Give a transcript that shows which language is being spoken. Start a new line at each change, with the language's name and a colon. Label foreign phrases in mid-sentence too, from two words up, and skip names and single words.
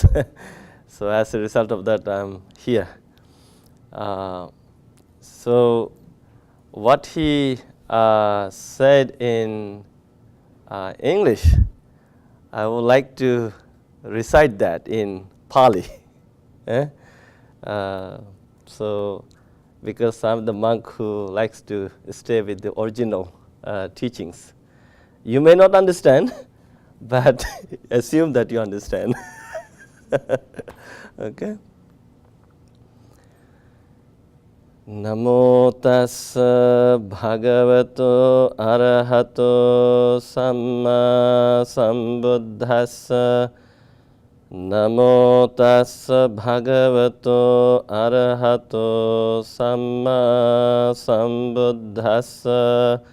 English: So as a result of that, I'm here. So what he said in English, I would like to recite that in Pali. So, because I'm the monk who likes to stay with the original teachings. You may not understand, but assume that you understand. Okay?
Pali: Namo tassa bhagavato arahato samma sambuddhassa. Namo tassa bhagavato arahato samma sambuddhassa.